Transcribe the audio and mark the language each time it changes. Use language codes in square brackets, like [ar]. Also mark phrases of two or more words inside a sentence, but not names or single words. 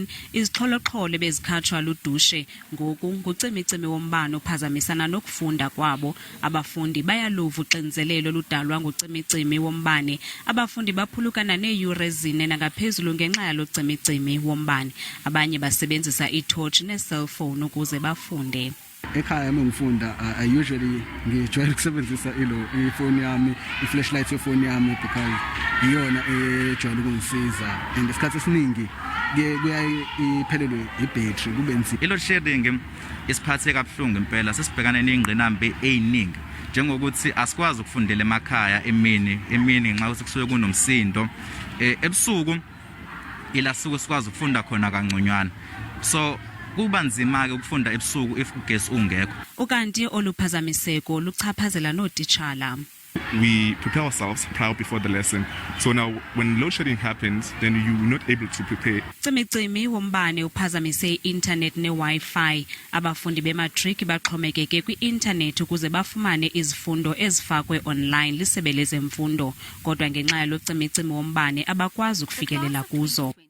[xh] Izixholo-xholo bezikhatshwa ludushe ngoku ngucimicimi wombane uphazamisana nokufunda kwabo. Abafundi bayaluva uxinzelelo ludalwa ngucimicimi wombane. Abafundi baphulukana neeyure ezine nangaphezulu ngenxa yalo cimicimi wombane. Abanye basebenzisa itorch ne-cellphone ukuze bafunde. [zu] Ekhaya ngifunda usually ngijwayele ukusebenzisa ifoni yami, i-flashlight yefoni yami because iyona ejwayele ukungisiza and isikhathi esiningi kuyaye iphelelwe ibattery kube nzima. [en] Load shedding [zu] isiphathe kabuhlungu impela, sesibhekana nezingqinamba eziningi njengokuthi asikwazi ukufundela emakhaya emini ngenxa yokuthi kusuke kunomsindo. Ebusuku ilasuku sikwazi ukufunda khona kangconywana, so kuba nzima ke ukufunda ebusuku if ugesi ungekho. [xh] Ukanti oluphazamiseko luchaphazela notitshala. [en] We prepare ourselves prior before the lesson. So now when load shedding happens, then you're not able to prepare. [xh] Cimicimi wombane uphazamise i-internet ne-Wi-Fi. Abafundi bematriki baxhomekeke kwi-internet ukuze bafumane izifundo ezifakwe online lisebe lezemfundo. Kodwa ngenxa yalo cimicimi wombane abakwazi ukufikelela kuzo.